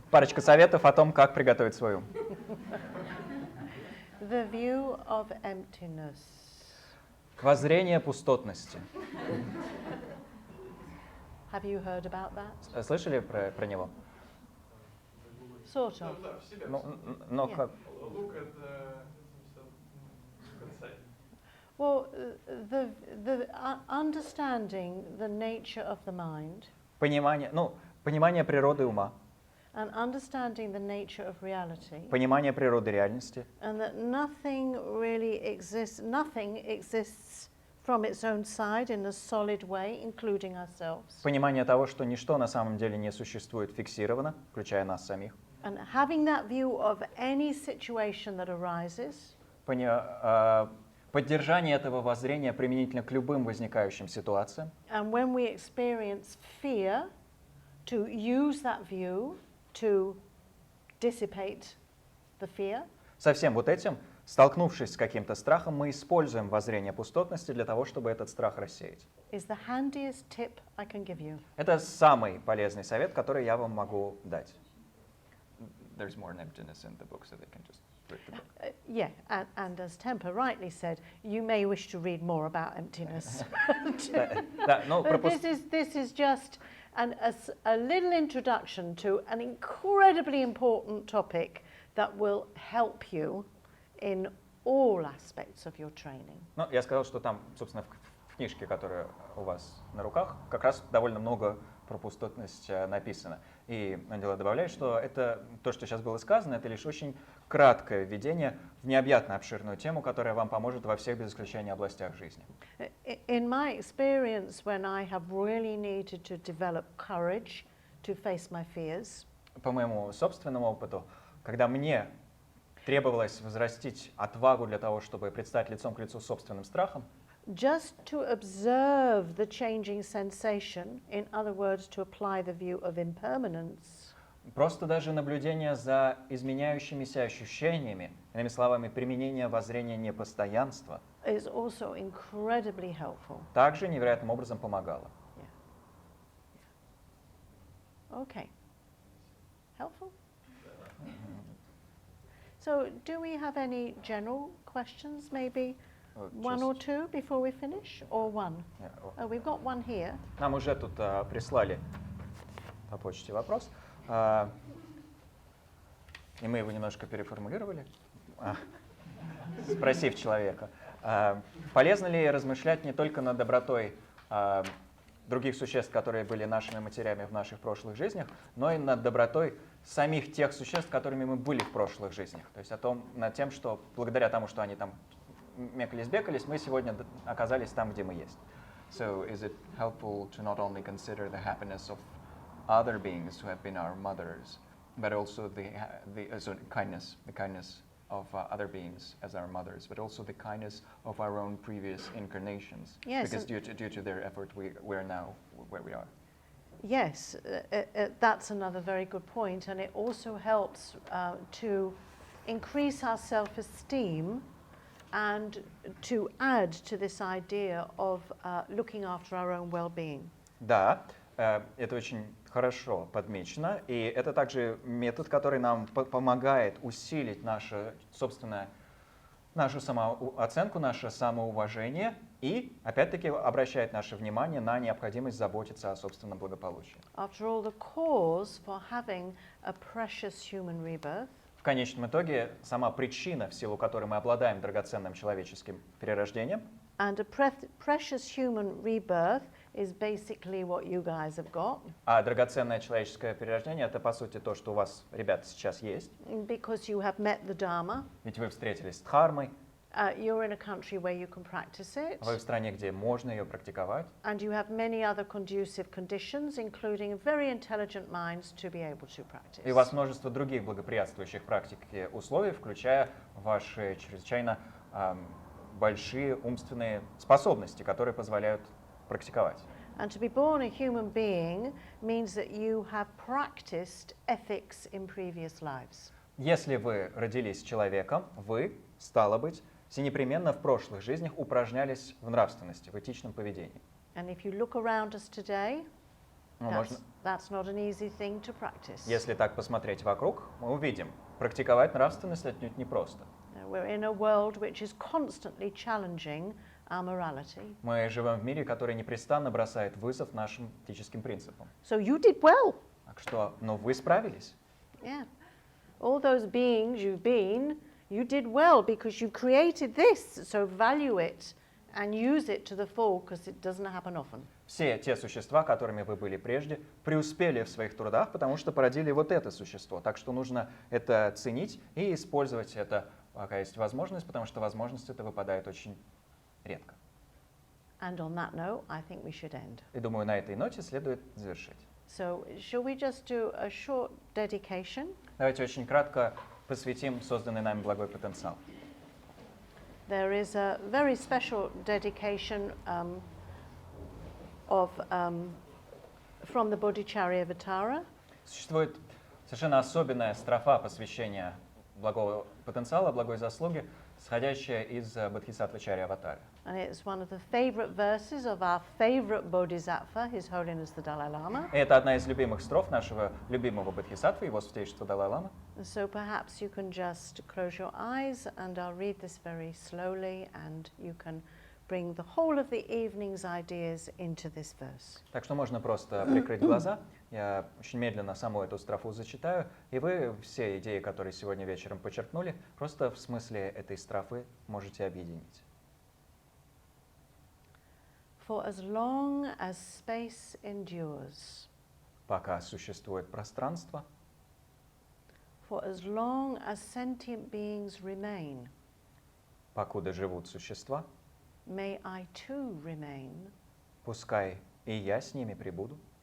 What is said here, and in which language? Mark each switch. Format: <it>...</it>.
<ru>Парочка советов о том, как приготовить свой ум.</ru> <en>The view of emptiness.</en> <ru>Воззрение пустотности.</ru> <en>Have you heard about that?</en> <ru>Слышали про него?</ru> <en>Sort of.</en> <ru>Да, в себя. Но</ru> <en>Yeah.</en> <ru>как? Лук это концепт.</ru> <en>Well, the understanding the nature of the mind</en> <ru>Понимание природы ума,</ru> <en>and understanding the nature of reality,</en> <ru>понимание природы реальности,</ru> <en>and that nothing exists from its own side in a solid way, including ourselves.</en> <ru>понимание того, что ничто на самом деле не существует фиксированно, включая нас самих.</ru> <en>And having that view of any situation that arises,</en> <ru>поддержание этого воззрения применительно к любым возникающим ситуациям.</ru> <en>and when we experience fear, to use that view to dissipate the fear.</en> <ru>Со всем вот этим, столкнувшись с каким-то страхом, мы используем воззрение пустотности для того, чтобы этот страх рассеять.</ru> <en>Is the handiest tip I can give you.</en> <ru>Это самый полезный совет, который я вам могу дать.</ru> <en>There's more emptiness in the book, so they can just read the book. Yeah, and as Temper rightly said, you may wish to read more about emptiness.</en> <ru>Да, но</ru> <en>But this is just a little introduction to an incredibly important topic that will help you in all aspects of your training.</en> <ru>Ну, я сказал, что там, собственно, в книжке, которая у вас на руках, как раз довольно много про пустотность написано. И Ангела добавляет, что это то, что сейчас было сказано, это лишь очень краткое введение в необъятно обширную тему, которая вам поможет во всех без исключения областях жизни.</ru> <en>In my experience, when I have really needed to develop courage to face my fears,</en> <ru>По моему собственному опыту, когда мне требовалось возрастить отвагу для того, чтобы предстать лицом к лицу с собственным страхом,</ru> <en>just to observe the changing sensation, in other words, to apply the view of impermanence,</en> <ru>просто даже наблюдение за изменяющимися ощущениями, иными словами, применение воззрения непостоянства,</ru> <en>is also incredibly helpful.</en> <ru>также невероятным образом помогало.</ru> <en>Okay. Helpful? So, do we have any general questions, maybe one or two before we finish, or one? Oh, we've got one here.</en> <ru>Нам уже тут прислали по почте вопрос, и мы его немножко переформулировали, спросив человека, полезно ли размышлять не только над добротой других существ, которые были нашими матерями в наших прошлых жизнях, но и над добротой самих тех существ, которыми мы были в прошлых жизнях. То есть над тем, что благодаря тому, что они там мекались-бекались, мы сегодня оказались там, где мы есть.</ru> <en>So is it helpful to not only consider the happiness of other beings who have been our mothers, but also the kindness of other beings as our mothers, but also the kindness of our own previous incarnations? Yes, because due to their effort, we're now where we are. Yes, that's another very good point, and it also helps to increase our self-esteem and to add to this idea of looking after our own well-being.</en> <ru>Да, это очень хорошо подмечено, и это также метод, который нам помогает усилить нашу самооценку, наше самоуважение и, опять-таки, обращает наше внимание на необходимость заботиться о собственном благополучии.</ru> <en>After all, the cause for having a precious human rebirth</en> <ru>В конечном итоге, сама причина, в силу которой мы обладаем драгоценным человеческим перерождением,</ru> <en>and a precious human rebirth is basically what you guys have got.</en> <ru>А драгоценное человеческое перерождение — это, по сути, то, что у вас, ребята, сейчас есть.</ru> <en>Because you have met the Dharma.</en> <ru>Ведь вы встретились с Дхармой.</ru> <en>You're in a country where you can practice it.</en> <ru>Вы в стране, где можно ее практиковать.</ru> <en>And you have many other conducive conditions, including very intelligent minds, to be able to practice.</en> <ru>И у вас множество других благоприятствующих практик и условий, включая ваши чрезвычайно большие умственные способности, которые позволяют практиковать.</ru> <en>And to be born a human being means that you have practiced ethics in previous lives.</en> <ru>Если вы родились человеком, вы, стало быть, всенепременно в прошлых жизнях упражнялись в нравственности, в этичном поведении.</ru> <en>And if you look around us today, that's not an easy thing to practice.</en> <ru>Если так посмотреть вокруг, мы увидим, практиковать нравственность отнюдь непросто.</ru> <en>We're in a world which is constantly challenging our morality.</en> <ru>Мы живем в мире, который непрестанно бросает вызов нашим этическим принципам.</ru> <en>So you did well.</en> <ru>Так что, вы справились.</ru> <en>Yeah. All those beings you've been, you did well because you created this, so value it and use it to the full, because it doesn't happen often.</en> <ru>Все те существа, которыми вы были прежде, преуспели в своих трудах, потому что породили вот это существо. Так что нужно это ценить и использовать это, пока есть возможность, потому что возможность это выпадает очень редко.</ru> <en>And on that note, I think we should end.</en> <ru>И думаю, на этой ноте следует завершить.</ru> <en>So, shall we just do a short dedication?</en> <ru>Давайте очень кратко посвятим созданный нами благой потенциал.</ru> <en>There is a very special dedication from the Bodhicharyavatara.</en> <ru>Существует совершенно особенная строфа посвящения благого потенциала, благой заслуги, сходящая из бодхисаттва Чарья-аватары.</ru> <en>And it's one of the favorite verses of our favorite Bodhisattva, His Holiness the Dalai Lama.</en> <ru>И это одна из любимых строф нашего любимого бодхисаттвы, его святейшества Далай-лама.</ru> <en>So perhaps you can just close your eyes and I'll read this very slowly and you can bring the whole of the evening's ideas into this verse.</en> <ru>Так что можно просто прикрыть глаза. Я очень медленно саму эту строфу зачитаю, и вы все идеи, которые сегодня вечером подчеркнули, просто в смысле этой строфы можете объединить.</ru> <en>For as long as space endures,</en> <ru>Пока существует пространство,</ru> <en>for as long as sentient beings remain,</en> <ru>покуда живут существа,</ru> <en>may I too remain</en> <ru>пускай и я с ними пребуду,</ru>